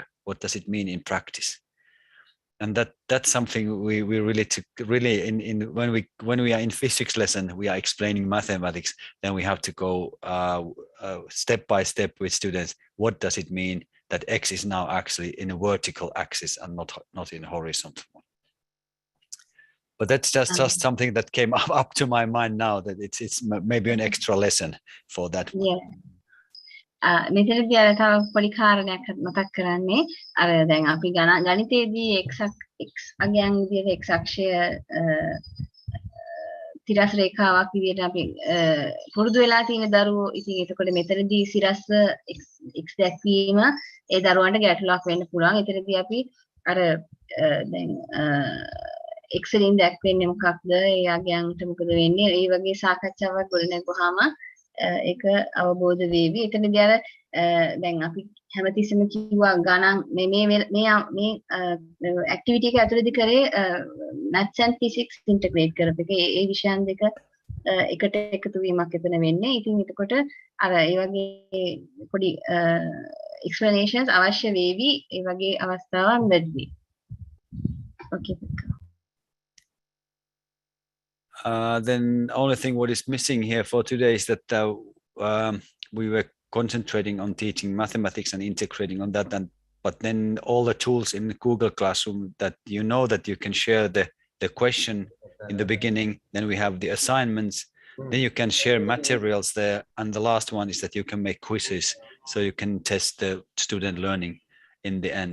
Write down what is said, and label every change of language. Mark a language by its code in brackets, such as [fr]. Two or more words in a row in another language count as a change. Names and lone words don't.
[en] What does it mean in practice? And that's something we really in when we are in physics lesson, we are explaining mathematics, then we have to go step by step with students. What does it mean that x is now actually in a vertical axis and not in a horizontal one? But that's just something that came up to my mind now, that it's maybe an extra lesson for that one. Yeah. [si] මෙතනදී අර තව පොඩි කාරණයක් මතක් කරන්නේ අර දැන් අපි ගණිතයේදී x අගයන් විදිහට x අක්ෂය තිරස් රේඛාවක් විදිහට අපි පුරුදු වෙලා තියෙන දරුවෝ. ඉතින් එතකොට මෙතනදී සිරස් x දැක්වීම ඒ දරුවන්ට ගැටලුවක් වෙන්න පුළුවන්. එතනදී අපි අර දැන් x වලින් දැක්වෙන්නේ මොකක්ද, ඒ අගයන්ට මොකද වෙන්නේ, ඒ වගේ සාකච්ඡාවක් ගොඩනැගුවාම ඒක අවබෝධ වේවි. එතනදී අර දැන් අපි හැමතිස්සෙම කිව්වා ගණන් මේ ඇක්ටිවිටි එක ඇතුළතදී කරේ [en] maths and physics integrate [si] කරපු එක. ඒ විෂයන් දෙක එකට එකතු වීමක් එතන වෙන්නේ. ඉතින් එතකොට අර ඒ වගේ පොඩි explanations අවශ්‍ය වේවි. ඒ වගේ අවස්ථාවන් වැඩි. [en] Okay. Then only thing what is missing here for today is that we were concentrating on teaching mathematics and integrating on that, but then all the tools in Google Classroom that that you can share the question in the beginning, then we have the assignments, then you can share materials there, and the last one is that you can make quizzes so you can test the student learning in the end.